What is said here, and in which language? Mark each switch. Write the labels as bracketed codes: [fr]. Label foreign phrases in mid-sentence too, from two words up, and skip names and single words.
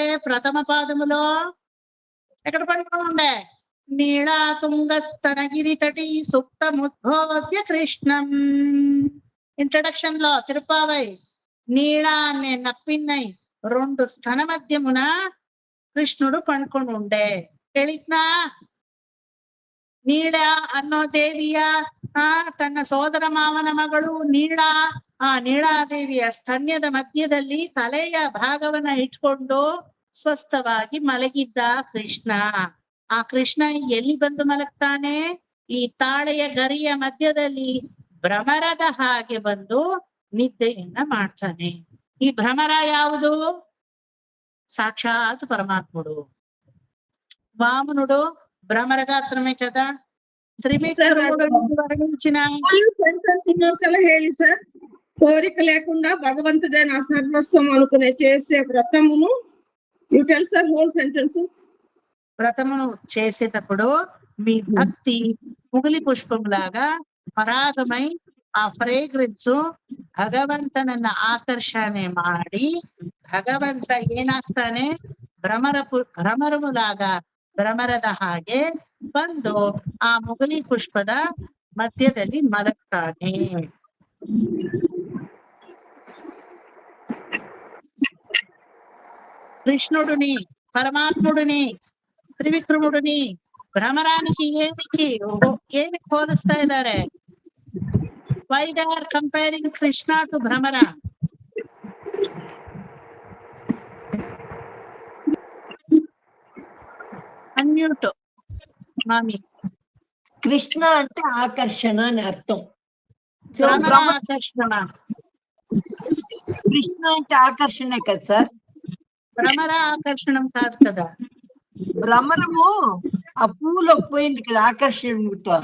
[te] ప్రథమ పాదములో ఎక్కడ పండుకొని ఉండే? [sa] నీళా తుంగస్తనగిరి తటి సుప్తముద్బోధ్య కృష్ణం. [te] ఇంట్రడక్షన్ లో తిరుపావై నీళా అనే నప్పిన్నై రెండు స్తన మధ్యమున కృష్ణుడు పండుకొని ఉండె. [kn] ಹೇಳಿದ್ನಾ? ನೀಳ ಅನ್ನೋ ದೇವಿಯ ತನ್ನ ಸೋದರ ಮಾವನ ಮಗಳು ನೀಳ, ಆ ನೀಳಾದೇವಿಯ ಸ್ತನ್ಯದ ಮಧ್ಯದಲ್ಲಿ ತಲೆಯ ಭಾಗವನ್ನ ಇಟ್ಕೊಂಡು ಸ್ವಸ್ಥವಾಗಿ ಮಲಗಿದ್ದ ಕೃಷ್ಣ. ಆ ಕೃಷ್ಣ ಎಲ್ಲಿ ಬಂದು ಮಲಗ್ತಾನೆ? ಈ ತಾಳೆಯ ಗರಿಯ ಮಧ್ಯದಲ್ಲಿ ಭ್ರಮರದ ಹಾಗೆ ಬಂದು ನಿದ್ದೆಯನ್ನ ಮಾಡ್ತಾನೆ. ಈ ಭ್ರಮರ ಯಾವುದು? [te] సాక్షాత్ పరమాత్ముడు. వామనుడు భ్రమరగాత్రమే కదా. వర్ణించిన [kn] ಇನ್ನೊಂದ್ಸಲ ಹೇಳಿ ಸರ್. [te] కోరిక లేకుండా భగవంతుడే నా సర్వస్వం అనుకునే చేసే వ్రతమును. [en] you tell sir whole sentence. [te] వ్రతమును చేసేటప్పుడు మీ భక్తి ముగిలి పుష్పం లాగా పరాగమై [kn] ಆ ಫ್ರೇಗ್ರೆನ್ಸ್ ಭಗವಂತನನ್ನ ಆಕರ್ಷಣೆ ಮಾಡಿ ಭಗವಂತ ಏನಾಗ್ತಾನೆ? ಭ್ರಮರములాగా ಭ್ರಮರದ ಹಾಗೆ ಬಂದು ಆ ಮುಗಲಿ ಪುಷ್ಪದ ಮಧ್ಯದಲ್ಲಿ ಮಲಗ್ತಾನೆ. [te] కృష్ణుడిని, పరమాత్ముడిని, త్రివిక్రముడిని భ్రమరానికి ఏమి పోలుస్తా ఇದ್ದಾರೆ? [en] Why they are comparing Krishna to Brahmara? Unmute, Mami. [te] కృష్ణ అంటే ఆకర్షణ అని అర్థం. ఆకర్షణ. కృష్ణ అంటే ఆకర్షణే కదా సార్? భ్రమర ఆకర్షణం కాదు కదా. భ్రమరము ఆ పూలో పోయింది కదా ఆకర్షణతో.